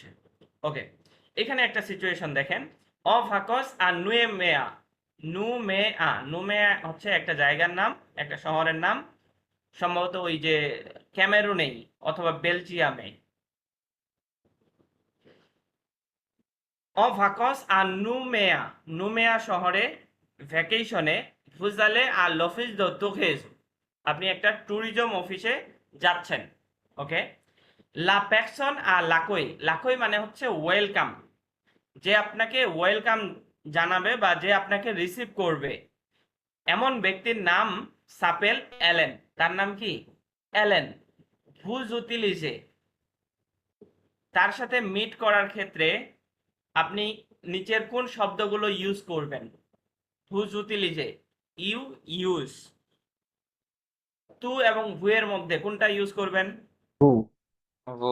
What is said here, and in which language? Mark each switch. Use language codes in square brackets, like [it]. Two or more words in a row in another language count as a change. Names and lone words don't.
[bn] ওকে, এখানে একটা সিচুয়েশন দেখেন, [fr] en vacances à Nouméa, [bn] নুমেয়া হচ্ছে একটা জায়গার নাম, একটা শহরের নাম। সম্ভবত ওই যে ক্যামেরুনেই অথবা বেলজিয়ামে। [fr] En vacances à Nouméa, [bn] নুমেয়া শহরে ভ্যাকেশনে, [fr] vous allez à l'office de tourisme, [bn] আপনি একটা ট্যুরিজম অফিসে যাচ্ছেন। ওকে, [fr] la personne à l'accueil, [bn] l'accueil মানে হচ্ছে ওয়েলকাম, যে আপনাকে ওয়েলকাম জানাবে বা যে আপনাকে রিসিভ করবে, এমন ব্যক্তির নাম সাপেল অ্যালেন, তার নাম কি? অ্যালেন। [fr] vous utilisez, [bn] তার সাথে মিট করার ক্ষেত্রে আপনি নিচের কোন শব্দগুলো ইউজ করবেন? [fr] vous utilisez, [en] you use. [bn] তু এবং ভু এর মধ্যে কোনটা ইউজ করবেন? হু वो